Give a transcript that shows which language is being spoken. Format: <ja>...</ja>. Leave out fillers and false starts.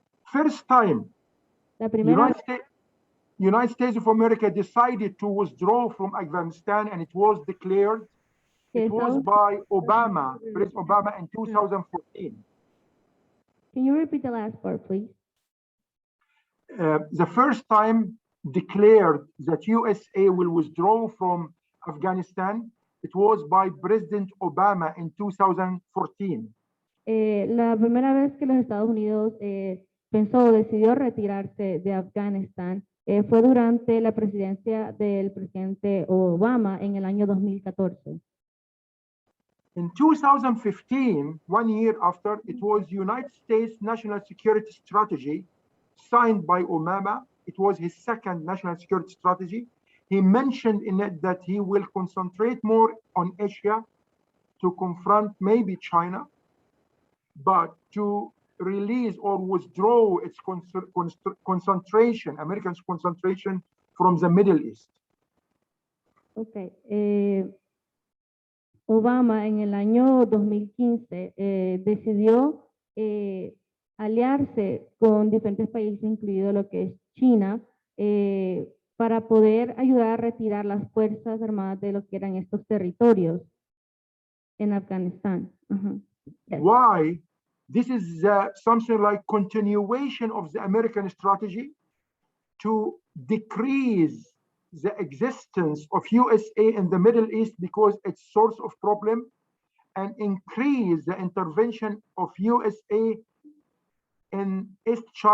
<en>First time,</en> <es>La primera</es> <en>United States of America decided to withdraw from Afghanistan, and it was declared, it was by Obama, President Obama in 2014. Can you repeat the last part, please? The first time declared that USA will withdraw from Afghanistan, it was by President Obama in 2014.</en> <es>La primera vez que los Estados Unidos decidió retirarse de Afganistán fue durante la presidencia del presidente Obama en el año 2014.</es> <en>In 2015, 1 year after, it was United States National Security Strategy signed by Obama. It was his second national security strategy. He mentioned in it that he will concentrate more on Asia to confront maybe China, but to release or withdraw its concentration, America's concentration from the Middle East. Okay.</en> <es>Obama en el año 2015 decidió aliarse con diferentes países, incluido lo que es China, para poder ayudar a retirar las fuerzas armadas de lo que eran estos territorios en Afganistán.</es> <en>Yes. Why? This is something like continuation of the American strategy to decrease the existence of USA in the Middle East because it's source of problem, and increase the intervention of USA in South</en>